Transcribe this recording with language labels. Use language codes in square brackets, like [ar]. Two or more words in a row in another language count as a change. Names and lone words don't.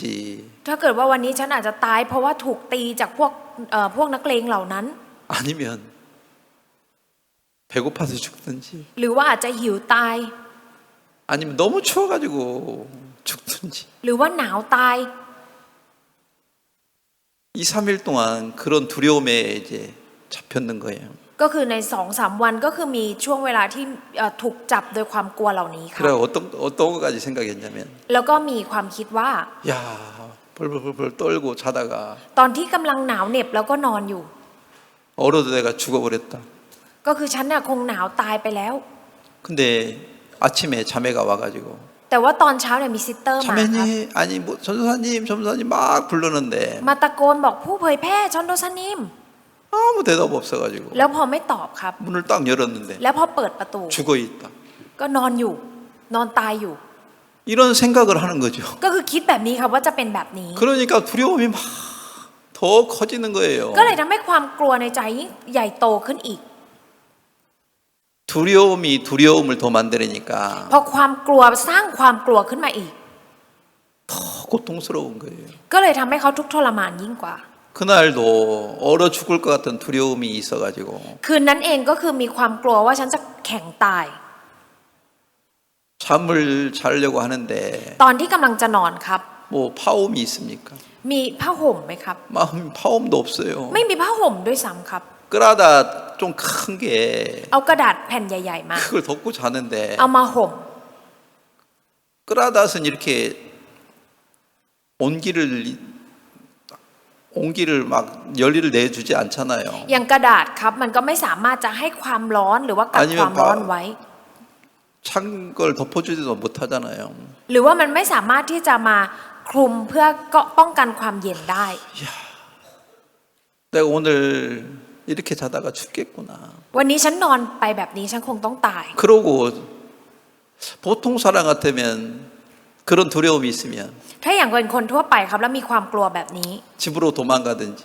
[th] ถ้าเกิดว่าวันนี้ฉันอาจจะตายเพราะว่าถูกตีจากพวกนักเลงเหล่านั้น [ko] 아니면 배고파서 죽든지 [th] หรือว่าอาจจะหิวตาย [ko] 아니면 너무 추워가지고 죽든지 [th] หรือว่าหนาวตาย [ko] 2, 3일 동안 그런 두려움에 이제 잡혔는 거예요. [th] ก็คือใน 2-3 วันก็คือมีช่วงเวลาที่ถูกจับโดยความกลัวเหล่านี้ครับ [ko] 그래 어떤 것까지 생각했냐면 [th] แล้วก็มีความคิดว่า [ko] 야 벌벌벌 떨고 자다가 [th] ตอนที่กำลังหนาวเหน็บแล้วก็นอนอยู่ [ko] 얼어도 내가 죽어버렸다. [th] ก็คือฉันน่ะคงหนาวตายไปแล้ว [ko] 근데 아침에 자매가 와가지고 [th] แต่ว่าตอนเช้าเนี่ยมีซิสเตอร์มาครับ [ko] 자매님 아니 뭐 전도사님 막 부르는데 [th] มาตะโกนบอกผู้เผยแพร่ชอนโดซานิม [ko] 아무 대답 없어가지고 [th] แล้วพอไม่ตอบครับ [ko] 문을 딱 열었는데 [th] แล้วพอเปิดประตู [ko] 죽어있다. [th] ก็นอนอยู่ นอนตายอยู่ [ko] 이런 생각을 하는 거죠. [th] ก็คือคิดแบบนี้ครับว่าจะเป็นแบบนี้ [ko] 그러니까 두려움이 막 더 커지는 거예요. [th] ก็เลยทำให้ความกลัวในใจยิ่งใหญ่โตขึ้นอีก [ko] 두려움이 두려움을 더 만드니까 [th] พอความกลัวสร้างความกลัวขึ้นมาอีก [ko] 더 고통스러운 거예요. [th] ก็เลยทำให้เขาทุกข์ทรมานยิ่งกว่า [ko] 그날도 얼어 죽을 것 같은 두려움이 있어가지고 [th] คืนนั้นเองก็คือมีความกลัวว่าฉันจะแข็งตาย [ko] 잠을 자려고 하는데 [th] ตอนที่กำลังจะนอนครับ [ko] 뭐 파홈이 있습니까? [th] มีผ้าห่มไหมครับ [ko] 파홈도 없어요. [th] ไม่มีผ้าห่มด้วยซ้ำครับ [ko] 끄라다 좀 큰 게 [th] เอากระดาษแผ่นใหญ่ๆมา [ko] 그걸 덮고 자는데 [th] เอามาห่ม [ko] 끄라닷은 이렇게 온기를 막 열기를 내주지 않잖아요. [th] อย่างกระดาษครับมันก็ไม่สามารถจะให้ความร้อนหรือว่ากักความร้อนไว้ [ko] 찬 걸 덮어주지도 못하잖아요. [th] หรือว่ามันไม่สามารถที่จะมาคลุมเพื่อก็ป้องกันความเย็นได้ [ko] 내가 오늘 이렇게 자다가 죽겠구나. [th] วันนี้ฉันนอนไปแบบนี้ฉันคงต้องตาย [ko] 그러고 보통 사람 같으면 그런 두려움이 있으면 [th] ถ้าอย่างเป็นคนทั่วไปครับแล้วมีความกลัวแบบนี้ [ko] 집으로 도망가든지